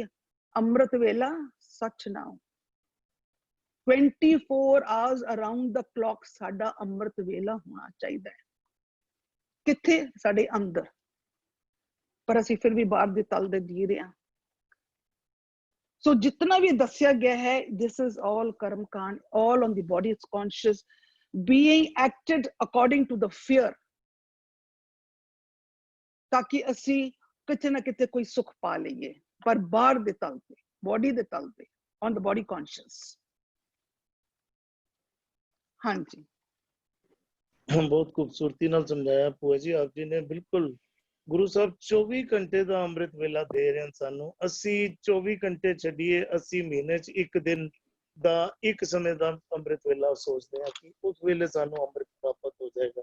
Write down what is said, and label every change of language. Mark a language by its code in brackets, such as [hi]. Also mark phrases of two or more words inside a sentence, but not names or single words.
[pa] ਅੰਮ੍ਰਿਤ ਵੇਲਾ ਸੱਚ ਨਾਮ 24 [en] hours around the clock [pa] ਸਾਡਾ ਅੰਮ੍ਰਿਤ ਵੇਲਾ ਹੋਣਾ ਚਾਹੀਦਾ ਹੈ। ਕਿੱਥੇ? ਸਾਡੇ ਅੰਦਰ। ਪਰ ਅਸੀਂ ਫਿਰ ਵੀ ਬਾਹਰ ਦੇ ਤਲ ਦੇ ਜੀ ਰਹੇ ਹਾਂ। ਸੋ ਜਿਤਨਾ ਵੀ ਦੱਸਿਆ ਗਿਆ ਹੈ, [en] this is all [pa] ਕਰਮ ਕਾਂਡ, [en] all on the body is conscious, being acted according to the fear, [pa] ਤਾਕਿ ਅਸੀਂ ਕਿਤੇ ਨਾ ਕਿਤੇ ਕੋਈ ਸੁੱਖ ਪਾ ਲਈਏ, ਪਰ ਬਾਹਰ ਦੇ ਤਲ ਤੇ, ਬੋਡੀ ਦੇ ਤਲ ਤੇ, [en] on the body conscious। [pa] ਹਾਂਜੀ, ਬਹੁਤ ਖੂਬਸੂਰਤੀ ਨਾਲ ਸਮਝਾਇਆ ਭੂਆ ਜੀ ਆਪ ਜੀ ਨੇ। ਬਿਲਕੁਲ ਗੁਰੂ ਸਾਹਿਬ 24 ਘੰਟੇ ਦਾ ਅੰਮ੍ਰਿਤ ਵੇਲਾ ਦੇ ਰਹੇ ਹਨ ਸਾਨੂੰ। ਅਸੀਂ 24 ਘੰਟੇ ਛੱਡੀਏ, ਅਸੀਂ ਮਹੀਨੇ 'ਚ ਇੱਕ ਦਿਨ ਦਾ ਇੱਕ ਸਮੇਂ ਦਾ ਅੰਮ੍ਰਿਤ ਵੇਲਾ ਸੋਚਦੇ ਹਾਂ ਕਿ ਉਸ ਵੇਲੇ ਸਾਨੂੰ ਅੰਮ੍ਰਿਤ ਪ੍ਰਾਪਤ ਹੋ ਜਾਏਗਾ।